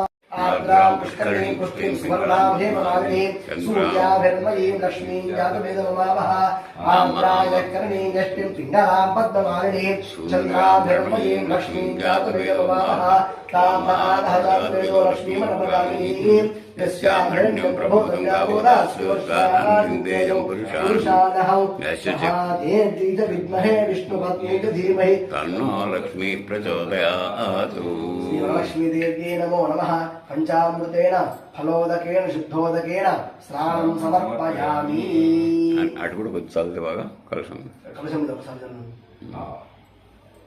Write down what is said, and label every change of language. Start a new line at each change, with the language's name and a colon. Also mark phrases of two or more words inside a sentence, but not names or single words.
Sanskrit: आर्द्रां पुष्करीं पुष्टिं सुवर्णां हेममालिनीं सूर्याभिर्मयीं लक्ष्मीं जातवेदममावः आम्राय करणीं यष्टिं पिङ्गलां पद्ममालिनीं चन्द्राभिर्मयीं लक्ष्मीं जातवेदममावः तामहादः जातवेदो लक्ष्मीमनपदामिनीं यस्यां हिरण्यं प्रभूतं गावोदास्योषादित्येजं पुरुषानहं महादेव्यै च विद्महे विष्णुपत्न्यै च धीमहि तन्नो लक्ष्मी प्रचोदयातु श्रीलक्ष्मीदेव्यै नमो नमः पंचामृतेन फलोदकेन शुद्धोदकेन स्नानं समर्पयामि
Telugu: అటు కూడా కొద్ది చల్లితే బాగా కలుషం కలశం ఒకసారి